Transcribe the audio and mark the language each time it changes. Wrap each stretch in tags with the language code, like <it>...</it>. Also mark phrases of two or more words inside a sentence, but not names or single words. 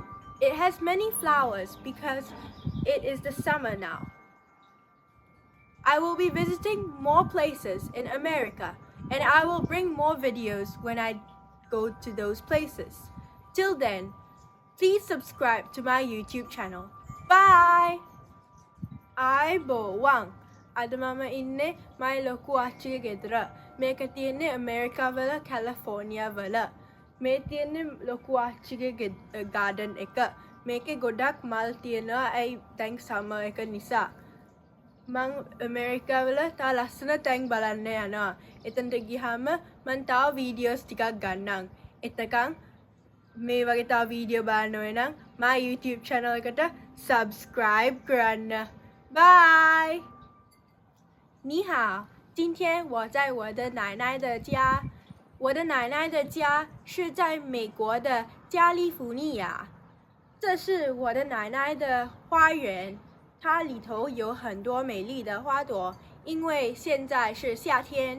<en>It has many flowers because it is the summer now. I will be visiting more places in America and I will bring more videos when I go to those places. Till then, please subscribe to my YouTube channel. Bye!</en> <si>ආයිබෝවන් අද මම ඉන්නේ මයි ලොකු ආච්චිගේ ගෙදර. මේක තියෙන්නේ ඇමරිකාවල කැලිෆෝනියා වල. මේ තියෙන්නේ ලොකු ආච්චිගේ ගාඩන් එක. මේකේ ගොඩක් මල් තියෙනවා. ඇයි දැන් සමර් එක නිසා. මං ඇමරිකාවල තා ලස්සන තැන් බලන්න යනවා. එතනට ගියාම මං තව වීඩියෝස් ටිකක් ගන්නම්. එතකන් මේ වගේ තව වීඩියෝ බලන්න වෙන නම්</si> <en>my YouTube channel</en> <si>එකට subscribe කරන්න.</si> <zh>拜，你好，今天我在我的奶奶的家，我的奶奶的家是在美国的加利福尼亚，这是我的奶奶的花园，它里头有很多美丽的花朵，因为现在是夏天。</zh>